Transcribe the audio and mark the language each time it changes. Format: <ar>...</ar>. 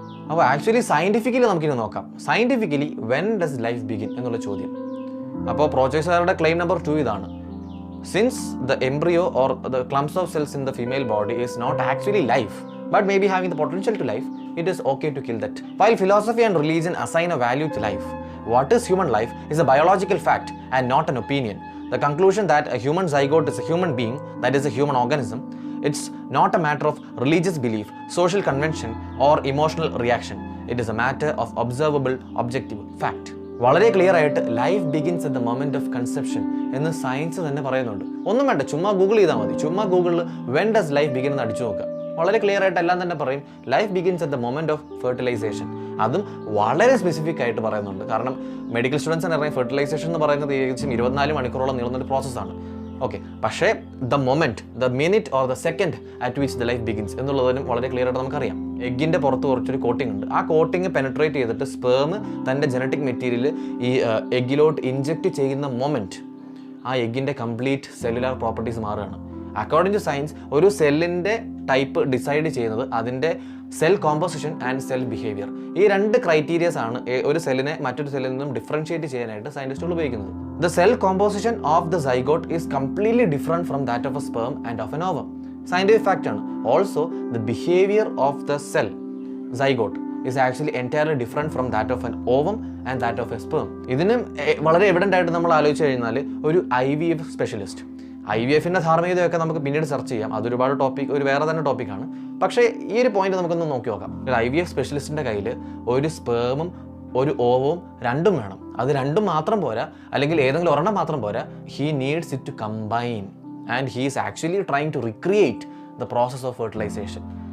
<ml>അപ്പോൾ actually scientifically നമുക്കിനി നോക്കാം. Scientifically</ml> <en>when does life begin</en> <ml>എന്നുള്ള ചോദ്യം. അപ്പോൾ പ്രോജക്ട്സുകാരുടെ ക്ലെയിം നമ്പർ 2 ഇതാണ്:</ml> <en>Since the embryo or the clumps of cells in the female body is not actually life but may be having the potential to life, it is okay to kill that. While philosophy and religion assign a value to life, what is human life is a biological fact and not an opinion. The conclusion that a human zygote is a human being, that is a human organism, it's not a matter of religious belief, social convention or emotional reaction. It is a matter of observable, objective fact.</en> <ml>വളരെ clear ആയിട്ട്</ml> <en>life begins at the moment of conception</en> <ml>എന്ന് science തന്നെ പറയുന്നുണ്ട്. ഒന്നും വേണ്ട, ചുമ്മാ Google ചെയ്താൽ മതി. ചുമ്മാ ഗൂഗിളിൽ</ml> <en>when does life begin</en> <ml>എന്ന് അടിച്ചു നോക്കുക. വളരെ ക്ലിയർ ആയിട്ട് എല്ലാം തന്നെ പറയും</ml> <en>Life begins at the moment of fertilisation.</en> <ml>അതും വളരെ സ്പെസിഫിക് ആയിട്ട് പറയുന്നുണ്ട്. കാരണം മെഡിക്കൽ സ്റ്റുഡൻസിന് അറിയാം ഫെർട്ടിലൈസേഷൻ എന്ന് പറയുന്നത് ഏകദേശം 24 മണിക്കൂറോളം നീളുന്നൊരു പ്രോസസ്സാണ്.</ml> <en>okay, പക്ഷേ the moment, the minute or the second at which the life begins</en> <ml>എന്നുള്ളതിനും വളരെ ക്ലിയർ ആയിട്ട് നമുക്കറിയാം. എഗ്ഗിൻ്റെ പുറത്ത് കുറച്ചൊരു കോട്ടിംഗ് ഉണ്ട്. ആ കോട്ടിങ് പെനട്രേറ്റ് ചെയ്തിട്ട് സ്പേം തൻ്റെ ജനറ്റിക് മെറ്റീരിയൽ ഈ എഗ്ഗിലോട്ട് ഇഞ്ചെക്ട് ചെയ്യുന്ന മൊമെന്റ് ആ എഗ്ഗിൻ്റെ കംപ്ലീറ്റ് സെല്ലുലാർ പ്രോപ്പർട്ടീസ് മാറുകയാണ്.</ml> <en>according to science</en> <ml>ഒരു സെല്ലിൻ്റെ ടൈപ്പ് ഡിസൈഡ് ചെയ്യുന്നത് അതിൻ്റെ</ml> <en>Cell composition and cell behaviour.</en> <ml>ഈ 2 ക്രൈറ്റീരിയസ് ആണ് ഒരു സെല്ലിനെ മറ്റൊരു സെല്ലിൽ നിന്നും ഡിഫറൻഷിയേറ്റ് ചെയ്യാനായിട്ട് സയൻറ്റിസ്റ്റുകൾ ഉപയോഗിക്കുന്നത്.</ml> <en>The cell composition of the zygote is completely different from that of a sperm and of an ovum. Scientific fact ആണ്. Also the behaviour of the cell zygote is actually entirely different from that of an ovum and that of a sperm.</en> <ml>ഇതിനും വളരെ evident ആയിട്ട് നമ്മൾ ആലോചിച്ച് കഴിഞ്ഞാൽ ഒരു IVF specialist, IVFൻ്റെ ധാർമ്മികതയൊക്കെ നമുക്ക് പിന്നീട് സെർച്ച് ചെയ്യാം. അതൊരുപാട് ഒരു വേറെ തന്നെ ടോപ്പിക്കാണ്. പക്ഷേ ഈ ഒരു പോയിന്റ് നമുക്കൊന്ന് നോക്കി നോക്കാം. ഒരു IVF സ്പെഷ്യലിസ്റ്റിൻ്റെ കയ്യിൽ ഒരു സ്പേമും ഒരു ഓവവും രണ്ടും വേണം. അത് രണ്ടും മാത്രം പോരാ, അല്ലെങ്കിൽ ഏതെങ്കിലും ഒരെണ്ണം മാത്രം പോരാ.</ml> <en>He needs it to combine and he is actually trying to recreate the process of fertilisation.</en>